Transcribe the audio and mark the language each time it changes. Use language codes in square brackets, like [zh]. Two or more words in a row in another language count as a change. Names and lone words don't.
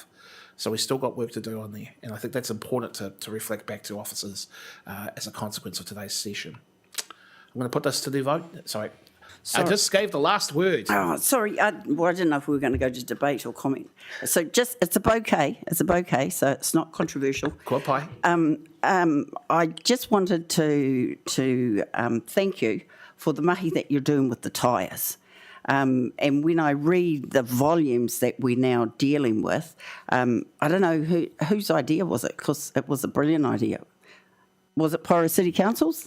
[en] So we've still got work to do on there. And I think that's important to reflect back to officers as a consequence of today's session. I'm going to put this to the vote. Sorry. I just gave the last word. Oh, sorry. I didn't know if we were going to go to debate or comment. So it's a bouquet. It's a bouquet, so it's not controversial. [mi] Kua pai. [en] I just wanted to thank you for the mahi that you're doing with the tyres. And when I read the volumes that we're now dealing with, I don't know whose idea was it, because it was a brilliant idea. Was it Porirua City Council's?